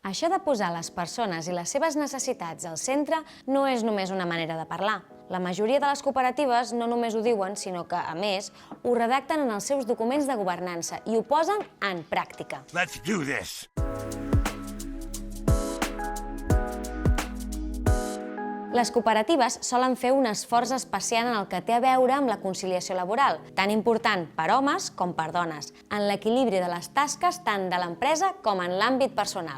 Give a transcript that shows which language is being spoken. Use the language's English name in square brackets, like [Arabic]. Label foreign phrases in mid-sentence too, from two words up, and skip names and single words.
[Catalan] Això de posar les persones i les seves necessitats al centre no és només una manera de parlar. La majoria de les cooperatives no només ho diuen, sinó que, a més, ho redacten en els seus documents de governança i ho posen en pràctica. [English] Let's do this! [Catalan] Les cooperatives solen fer un esforç especial en el que té a veure amb la conciliació laboral, tan important per homes com per dones, en l'equilibri de les tasques tant de l'empresa com en l'àmbit personal.